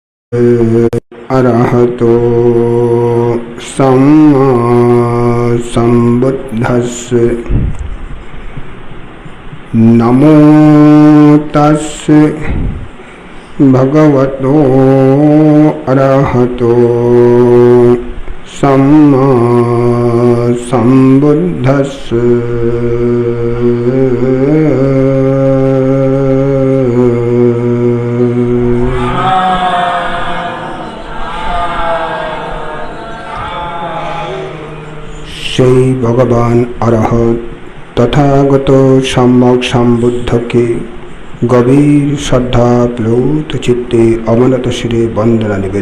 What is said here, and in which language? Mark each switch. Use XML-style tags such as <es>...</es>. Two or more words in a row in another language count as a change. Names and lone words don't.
<pi>अरहतो सम्मा सम्बुद्धस्स नमो तस्स भगवतो अरहतो सम्मा सम्बुद्धस्स।</pi> <bn>সেই ভগবান অরহত তথাগত সম্যক সম্বুদ্ধকে গভীর শ্রদ্ধা প্লুত চিত্তে অবনত শিরে বন্দনা</bn>